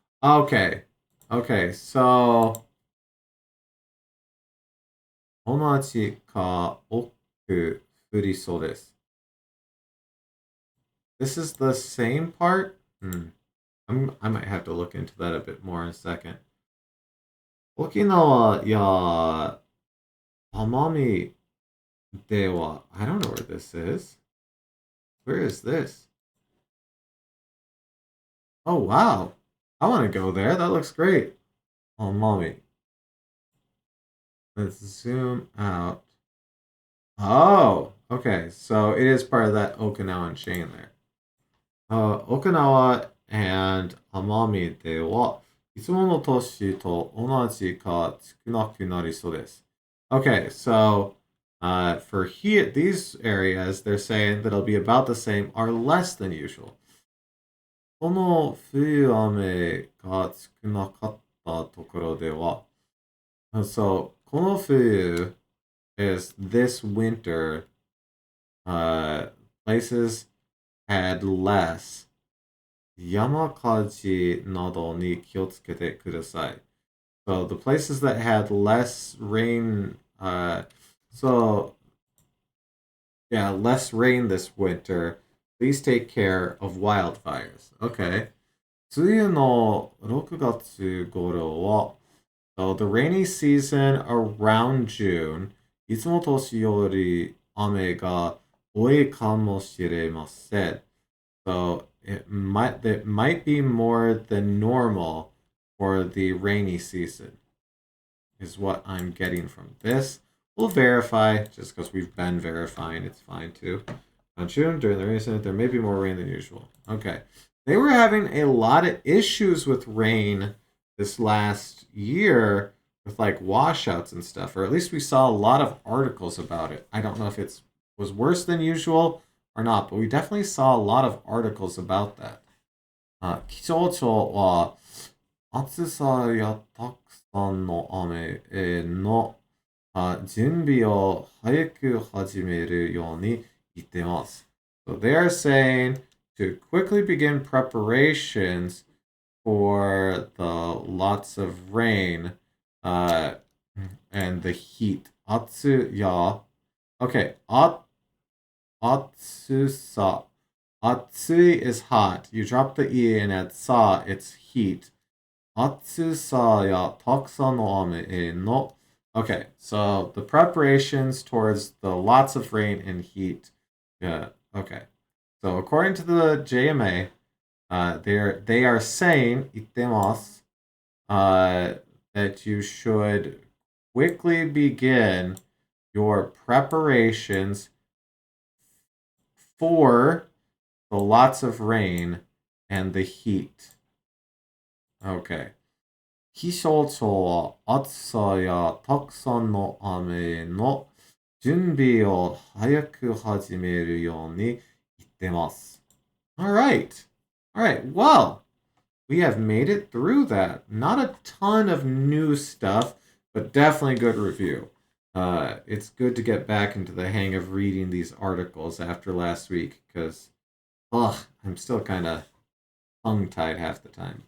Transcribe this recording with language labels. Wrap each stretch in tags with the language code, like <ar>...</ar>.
<en>Okay, okay, so</en> <ja>同じか多く降りそうです。</ja> <en>This is the same part? I might have to look into that a bit more in a second.</en> <ja>沖縄や</ja> <en>Amami dewa. I don't know where this is. Where is this? Oh, wow. I want to go there. That looks great. Amami. Let's zoom out. Oh, okay. So it is part of that Okinawan chain there.</en> <ja>Okinawa and Amami de wa いつもの年と同じか少なくなりそうです。</ja> <en>Okay, so for here, these areas, they're saying that it'll be about the same or less than usual.</en> <ja>この冬雨が少なかったところでは、so この冬</ja> <en>is this winter, places had less</en> <ja>山火事などに気をつけてください.</ja> <en>So the places that had less rain, so yeah, less rain this winter, please take care of wildfires. Okay.</en> <ja>梅雨の6月頃は</ja> <en>so the rainy season around June,</en> <ja>いつも年より雨が多いかもしれません.</ja> <en>So it might be more than normal for the rainy season, is what I'm getting from this. We'll verify, just because we've been verifying, it's fine too. On June, during the rainy season, there may be more rain than usual. Okay. They were having a lot of issues with rain this last year with like washouts and stuff, or at least we saw a lot of articles about it. I don't know if it was worse than usual or not, but we definitely saw a lot of articles about that.</en> <ja>気象庁は暑さやたくさんの雨の準備を早く始めるように言ってます.</ja> <en>So they are saying to quickly begin preparations for the lots of rain and the heat.</en> <ja>暑や</ja> <en>Okay,</en> <ja>暑さ.</ja> <en>Atsui is hot. You drop the e and add sa, it's heat.</en> <ja>Atsusa ya takusan no ame no.</ja> <en>Okay, so the preparations towards the lots of rain and heat. Yeah, okay. So according to the JMA, they are saying itemasu, that you should quickly begin your preparations for the lots of rain and the heat. Okay.</en> <ja>気象庁は暑さやたくさんの雨の準備を早く始めるように言ってます.</ja> <en>All right. All right. Well, we have made it through that. Not a ton of new stuff, but definitely good review. It's good to get back into the hang of reading these articles after last week because, I'm still kind of tongue-tied half the time.</en>